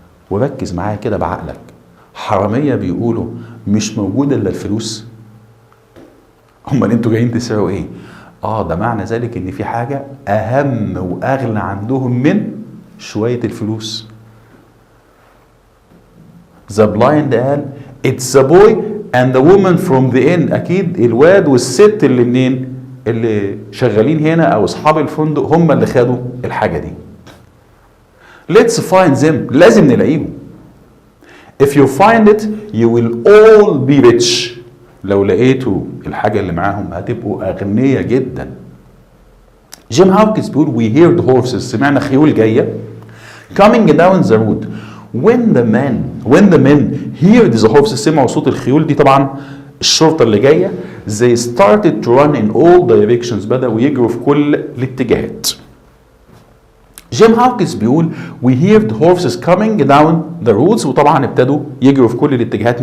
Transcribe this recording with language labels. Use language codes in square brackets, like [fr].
[ar] وركز معايا كده بعقلك، حرامية بيقولوا مش موجودة الا الفلوس؟ امال انتوا جايين تسرقوا ايه؟ ده معنى ذلك ان في حاجة اهم واغلى عندهم من شوية الفلوس. The blind قال [en] it's the boy and the woman from the inn، [ar] اكيد الواد والست اللي منين، اللي شغالين هنا او اصحاب الفندق هم اللي خدوا الحاجة دي. [en] Let's find them، [ar] لازم نلاقيهم. [en] If you find it you will all be rich، [ar] لو لقيتوا الحاجة اللي معاهم هتبقوا أغنياء جدا. [en] Jim Hawkins بيقول we heard horses، [ar] سمعنا خيول جاية [en] coming down the road. when the men heard the horses، [ar] سمعوا صوت الخيول دي، طبعا الشرطة اللي جاية. [en] they started to run in all directions، [ar] بدأوا يجروا في كل الاتجاهات. [en] Jim Hawkins بيقول we heard horses coming down the roads، [ar] وطبعا ابتدوا يجروا في كل الاتجاهات.